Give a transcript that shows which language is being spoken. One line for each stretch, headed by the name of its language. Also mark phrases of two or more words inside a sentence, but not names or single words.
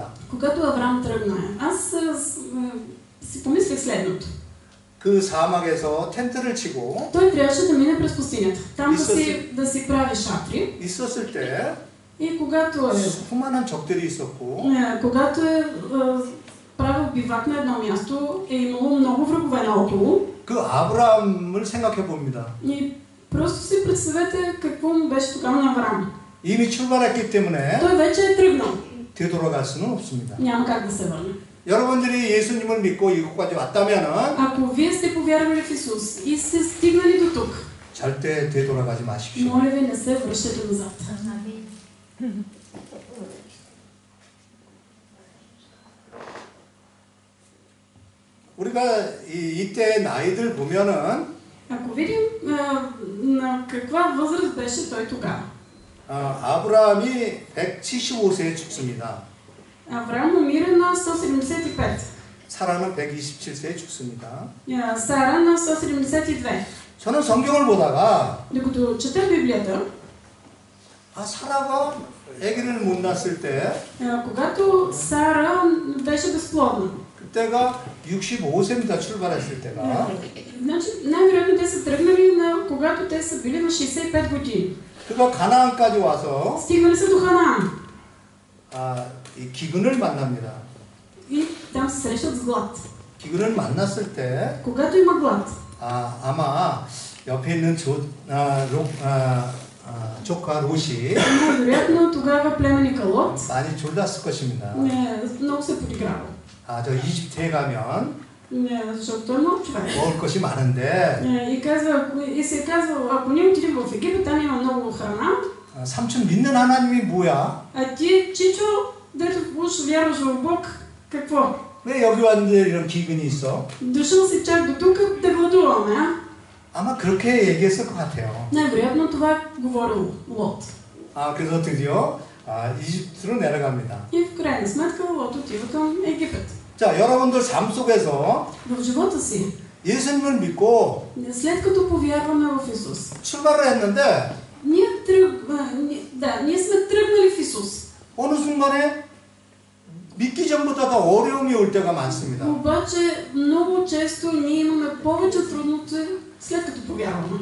Bulgarian: Когато Авраам тръгна, аз си помислих следното.
Korean: 그 사막에서 텐트를 치고
Bulgarian: Той трябваше да мине през пустинята. Там да си прави шатри.
Korean: 있었을 때
Bulgarian: И когато
Korean: 수많은 적들이 있었고
Bulgarian: когато правил бивак на едно място, е имало много врагове наоколо.
Korean: 그 아브라함을 생각해 봅니다.
Bulgarian: И просто си представете какво му беше тогава на Авраам.
Korean: 이미 출발했기 때문에
Bulgarian: Той вече е тръгнал.
Korean: 되돌아갈 수는 없습니다.
Bulgarian: Няма как да се върне.
Korean: 여러분들이 예수님을 믿고 이곳까지 왔다면은
Bulgarian: Ако вие сте повярвали в Исус и сте стигнали до тук,
Korean: 절대 되돌아가지 마십시오.
Bulgarian: моля ви, не се връщате назад.
Korean: 우리가 이때 나이들 보면은
Bulgarian: Ако видим на каква възраст беше той тогава.
Korean: 아브라함이 175세에 죽습니다.
Bulgarian: Авраам умира на 175.
Korean: 사라는 127세에 죽습니다.
Bulgarian: Сара на 172.
Korean: 저는 성경을 보다가
Bulgarian: Докато чета Библията,
Korean: 사라가 아기를 못 낳았을 때
Bulgarian: когато Сара беше безплодна,
Korean: 그때가 65세입니다. 출발했을 때가.
Bulgarian: значи най-вероятно те са тръгнали когато те са били на 65 години.
Korean: 그가 가나안까지 와서
Bulgarian: Стигнали са до Ханаан.
Korean: 이 기근을 만납니다.
Bulgarian: И там се срещат с глад.
Korean: 기근을 만났을 때
Bulgarian: Когато има глад,
Korean: 아마 옆에 있는 조카 롯이
Bulgarian: вероятно тогава племенника Лот
Korean: 많이 졸랐을 것입니다.
Bulgarian: много се подиграва.
Korean: 저 이집트에 가면
Bulgarian: Защото той е млад човек.
Korean: 먹을 것이 많은데
Bulgarian: И се казва, ако ние отидем в Египет, там има много храна.
Korean: 삼촌 믿는 하나님이 뭐야?
Bulgarian: А ти, Чичо, дето уж вярваш в Бог, какво?
Korean: 왜 여기 왔는데 이런 기근이 있어?
Bulgarian: Дошъл си чак до тук да гладуваме, а?
Korean: 아마 그렇게 얘기했을 것 같아요.
Bulgarian: Най-вероятно това говорил Лот.
Korean: 그래서 드디어 이집트로 내려갑니다.
Bulgarian: И в крайна сметка Лот отива към Египет.
Korean: 자, 여러분들 삶 속에서
Bulgarian: В живота си
Korean: 예수님을 믿고
Bulgarian: След като повярваме в Исус,
Korean: 출발을 했는데
Bulgarian: ние сме тръгнали в Исус.
Korean: 어느 순간에 믿기 전보다 더 어려움이 올 때가 많습니다.
Bulgarian: обаче много често ние имаме повече трудности след като повярваме.